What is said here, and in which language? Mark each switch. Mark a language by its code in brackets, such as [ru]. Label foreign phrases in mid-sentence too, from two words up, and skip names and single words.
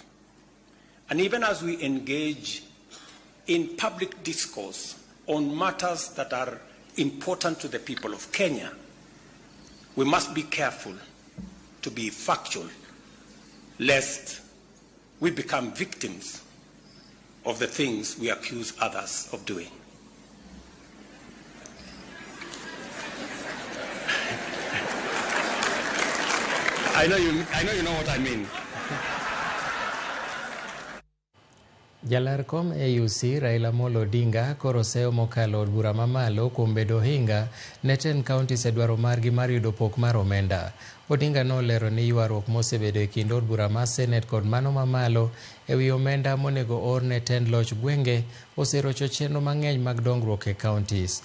[en] And even as we engage in public discourse on matters that are important to the people of Kenya, we must be careful to be factual, lest we become victims of the things we accuse others of doing. I know you know what I mean. [luo] Jalar kom AUC Raila Amolo Odinga koro seo mokalo od bura mamalo kuom bedo hinga ne 10 counties e dwaro margi mar yudo pok mar omenda. Odinga nolero ni ywaruok mosebedo e kind od bura mar Senate kod mano mamalo e wi omenda monego or ne tend loch gwenge oserocho chenro mang'eny mag dongruok e counties.